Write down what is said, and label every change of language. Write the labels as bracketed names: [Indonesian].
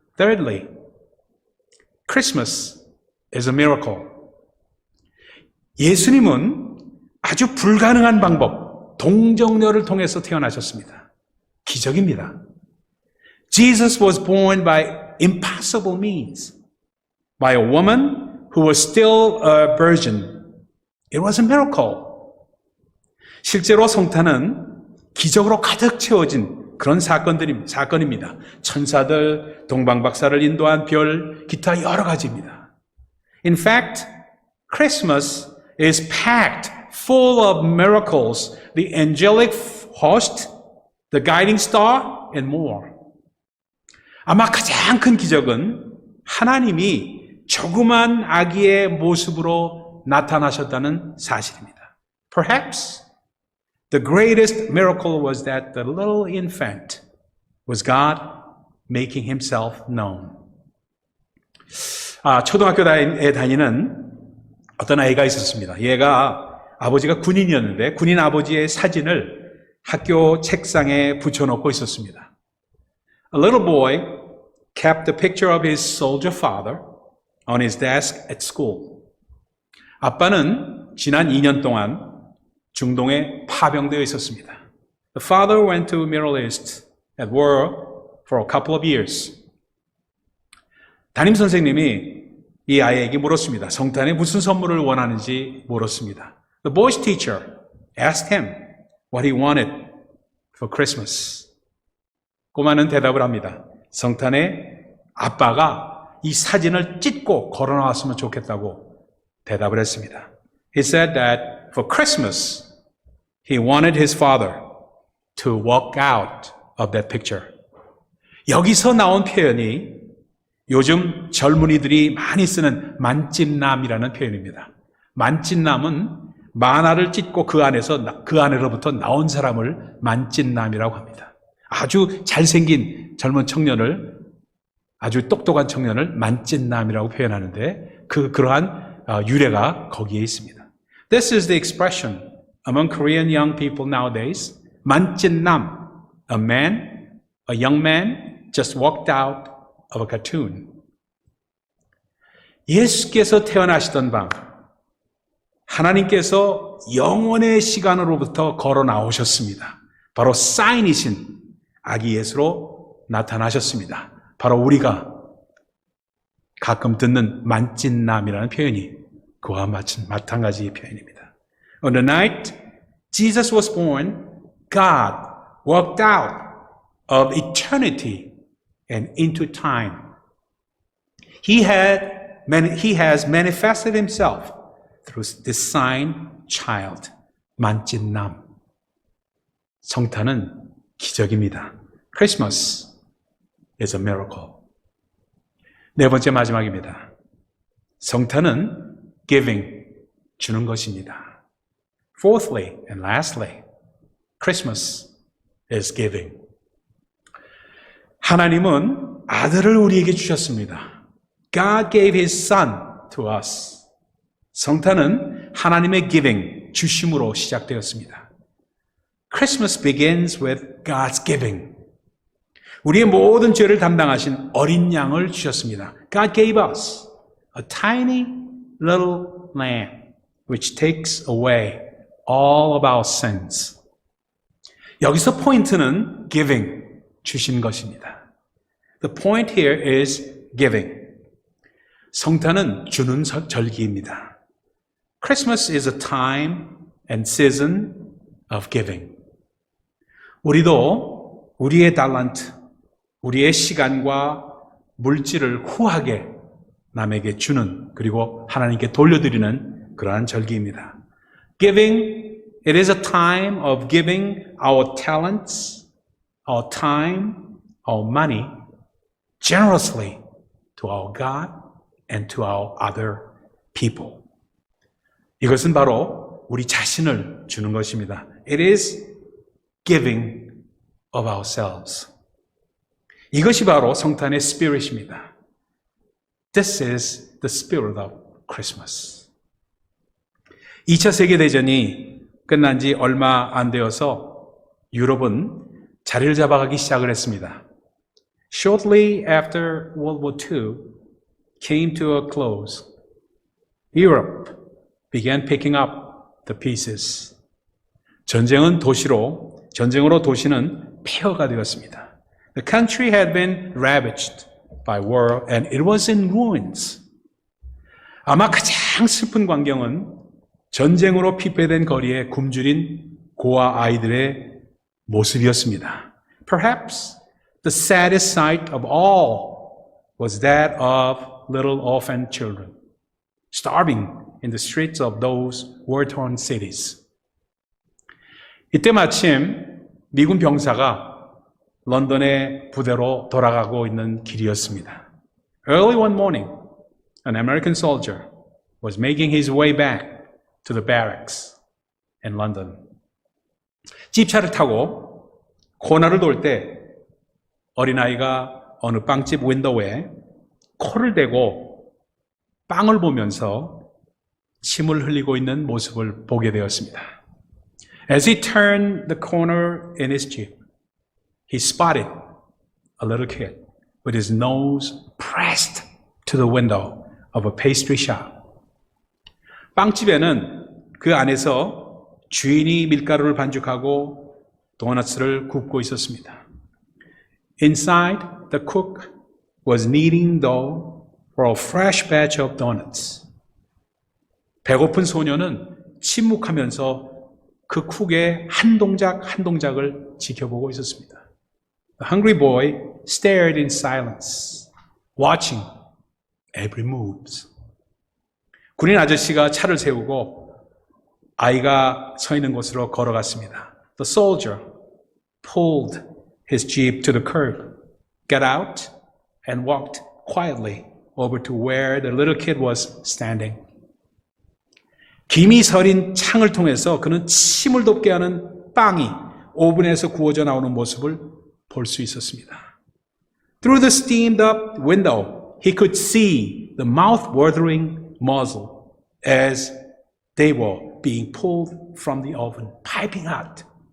[English] Thirdly, Christmas is a miracle. [Korean] 예수님은 아주 불가능한 방법, 동정녀를 통해서 태어나셨습니다. 기적입니다. [English] Jesus was born by impossible means, by a woman who was still a virgin. It was a miracle. [Korean] 실제로 성탄은 기적으로 가득 채워진 그런 사건입니다. 천사들, 동방박사를 인도한 별, 기타 여러 가지입니다. [English] In fact, Christmas is packed full of miracles, the angelic host, the guiding star, and more. [Korean] 아마 가장 큰 기적은 하나님이 조그만 아기의 모습으로 나타나셨다는 사실입니다. [English] Perhaps the greatest miracle was that the little infant was God making himself known. [Korean] 초등학교에 다니는 어떤 아이가 있었습니다. 얘가 아버지가 군인이었는데 군인 아버지의 사진을 학교 책상에 붙여놓고 있었습니다. [English] A little boy kept a picture of his soldier father on his desk at school. [Korean] 아빠는 지난 2년 동안 중동에 파병되어 있었습니다. [English] The father went to Middle East at war for a couple of years. [Korean] 담임 선생님이 이 아이에게 물었습니다. 성탄에 무슨 선물을 원하는지 물었습니다. [English] The boy's teacher asked him what he wanted for Christmas. [Korean] 꼬마는 대답을 합니다. 성탄에 아빠가 이 사진을 찢고 걸어나왔으면 좋겠다고 대답을 했습니다. [English] He said that for Christmas, he wanted his father to walk out of that picture. [Korean] 여기서 나온 표현이 요즘 젊은이들이 많이 쓰는 만찢남이라는 표현입니다. 만찢남은 만화를 찢고 그 안으로부터 나온 사람을 만찢남이라고 합니다. 아주 잘생긴 젊은 청년을, 아주 똑똑한 청년을 만찢남이라고 표현하는데 그러한 유래가 거기에 있습니다. [English] This is the expression among Korean young people nowadays. 만찢남, a young man just walked out of a cartoon. [Korean] 예수께서 태어나시던 밤, 하나님께서 영원의 시간으로부터 걸어 나오셨습니다. 바로 사인이신 아기 예수로 나타나셨습니다. 바로 우리가 가끔 듣는 만찢남이라는 표현이 그와 마찬가지 표현입니다. [English] On the night Jesus was born, God walked out of eternity and into time. He has manifested himself through this sign child, 만찢남. [Korean] 성탄은 기적입니다. [English] Christmas is a miracle. [Korean] 네 번째 마지막입니다. 성탄은 giving, 주는 것입니다. [English] Fourthly and lastly, Christmas is giving. [Korean] 하나님은 아들을 우리에게 주셨습니다. [English] God gave His Son to us. [Korean] 성탄은 하나님의 giving, 주심으로 시작되었습니다. [English] Christmas begins with God's giving. [Korean] 우리의 모든 죄를 담당하신 어린 양을 주셨습니다. [English] God gave us a tiny little lamb which takes away all of our sins. [Korean] 여기서 포인트는 giving, 주신 것입니다. [English] The point here is giving. [Korean] 성탄은 주는 절기입니다. [English] Christmas is a time and season of giving. [Korean] 우리도 우리의 달란트, 우리의 시간과 물질을 후하게 남에게 주는 그리고 하나님께 돌려드리는 그러한 절기입니다. [English] Giving, it is a time of giving our talents, our time, our money generously to our God and to our other people. [Korean] 이것은 바로 우리 자신을 주는 것입니다. [English] It is giving of ourselves. [Korean] 이것이 바로 성탄의 spirit입니다. [English] This is the spirit of Christmas. [Korean] 2차 세계대전이 끝난 지 얼마 안 되어서 유럽은 자리를 잡아가기 시작을 했습니다. [English] Shortly after World War II came to a close, Europe began picking up the pieces. [Korean] 전쟁으로 도시는 폐허가 되었습니다. [English] The country had been ravaged by war and it was in ruins. [Korean] 아마 가장 슬픈 광경은 전쟁으로 피폐된 거리에 굶주린 고아 아이들의 모습이었습니다. [English] Perhaps the saddest sight of all was that of little orphan children starving in the streets of those war-torn cities. [Korean] 이때 마침 미군 병사가 런던의 부대로 돌아가고 있는 길이었습니다. [English] Early one morning, an American soldier was making his way back to the barracks in London. [Korean] 집차를 타고 코너를 돌 때 어린아이가 어느 빵집 윈도우에 코를 대고 빵을 보면서 침을 흘리고 있는 모습을 보게 되었습니다. [English] As he turned the corner in his jeep, he spotted a little kid with his nose pressed to the window of a pastry shop. [Korean] 빵집에는 그 안에서 주인이 밀가루를 반죽하고 도넛을 굽고 있었습니다. [English] Inside, the cook was kneading dough for a fresh batch of donuts. [Korean] 배고픈 소녀는 침묵하면서 그 쿡의 한 동작 한 동작을 지켜보고 있었습니다. [English] The hungry boy stared in silence, watching every move. [Korean] 군인 아저씨가 차를 세우고 아이가 서 있는 곳으로 걸어갔습니다. [English] The soldier pulled his jeep to the curb, got out, and walked quietly over to where the little kid was standing. [Korean] 김이 서린 창을 통해서 그는 침을 돋게 하는 빵이 오븐에서 구워져 나오는 모습을 볼 수 있었습니다. [English] Through the steamed up window, he could see the mouth-watering muzzle as they were being pulled from the oven, piping hot.